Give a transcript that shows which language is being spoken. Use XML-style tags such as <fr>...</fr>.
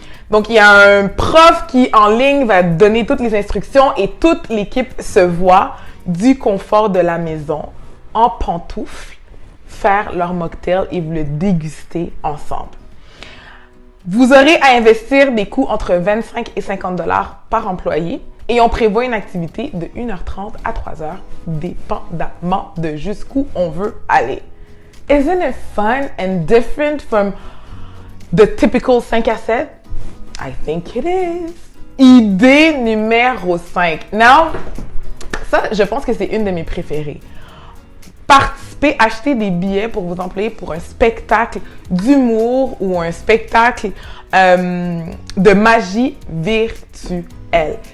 <fr>Donc, il y a un prof qui, en ligne, va donner toutes les instructions et toute l'équipe se voit du confort de la maison, en pantoufles, faire leur mocktail et vous le déguster ensemble. Vous aurez à investir des coûts entre 25 et 50$ par employé et on prévoit une activité de 1h30 à 3h, dépendamment de jusqu'où on veut aller.</fr> <en>Isn't it fun and different from the typical 5 à 7? I think it is.</en> <fr>Idée numéro 5. Now, ça, je pense que c'est une de mes préférées. Participer, acheter des billets pour vos employés pour un spectacle d'humour ou un spectacle de magie virtuelle.</fr>